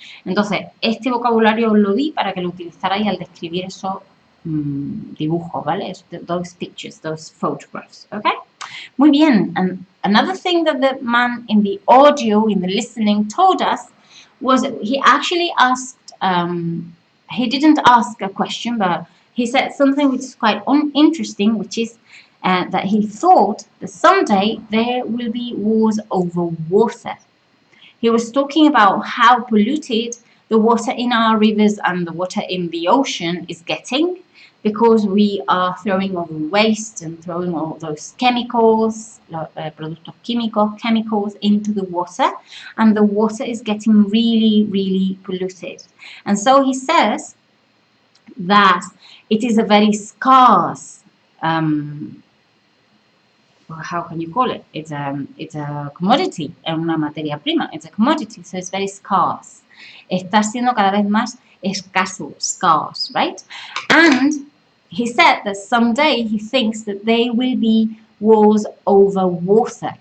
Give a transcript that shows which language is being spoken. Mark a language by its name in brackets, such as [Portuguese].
[Spanish] Entonces, este vocabulario os lo di para que lo utilizarais al describir esos dibujos, ¿vale? [English] Those pictures, those photographs, okay? [Spanish] Muy bien. [English] And another thing that the man in the audio, in the listening, told us was he actually asked, he didn't ask a question, but he said something which is quite interesting, which is that he thought that someday there will be wars over water. He was talking about how polluted the water in our rivers and the water in the ocean is getting because we are throwing all the waste and throwing all those chemicals, productos chemicals into the water, and the water is getting really, really polluted. And so he says that it is a very scarce, how can you call it? It's a commodity, [Spanish] una materia prima. [English] It's a commodity, so it's very scarce. [Spanish] Está siendo cada vez más escaso, scarce, right? [English] And he said that someday he thinks that there will be wars over water.